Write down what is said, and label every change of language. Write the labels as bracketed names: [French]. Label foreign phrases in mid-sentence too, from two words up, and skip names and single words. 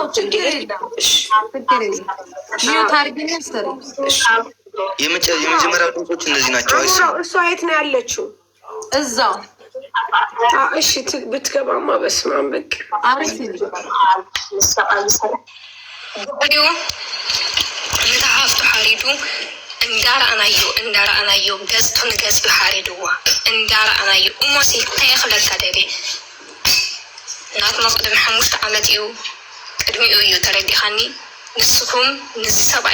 [Amharic] የመጀመሪያው ድምጾች እነዚህ ናቸው። አይሰማም። እሷ የት ነው ያለችው? እዛው። እሺ ብትገባማ በስመ አብ በቃ አሪፍ [Tigrinya] ቪዲዮ ንተሓፍቱ ሓሪዱ እንዳረኣናዮ ገዝቱ ንገዝ ሓሪድዋ እንዳረኣናዮ እሞሲ ከየኽለካ ደሊ ናትና ቅድሚ 5 ዓመት እዩ ቅድሚኡ እዩ ተረዲኻኒ ንስኩም ንዚ ሰብኣይ